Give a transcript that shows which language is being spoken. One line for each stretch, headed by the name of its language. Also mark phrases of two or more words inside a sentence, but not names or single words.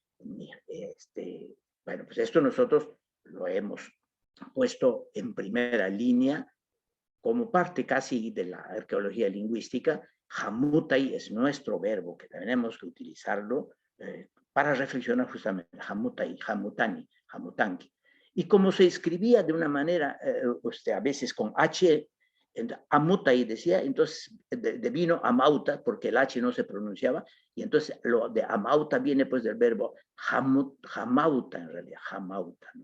Spanish: Bueno, pues esto nosotros lo hemos puesto en primera línea como parte casi de la arqueología lingüística. Hamutai es nuestro verbo, que tenemos que utilizarlo para reflexionar justamente,
Quechua: hamutai, hamutani, hamutanki.
Spanish: Y como se escribía de una manera, a veces con H, amutai decía, entonces vino amauta, porque el H no se pronunciaba, y entonces lo de amauta viene pues del verbo jamauta, en realidad, jamauta, ¿no?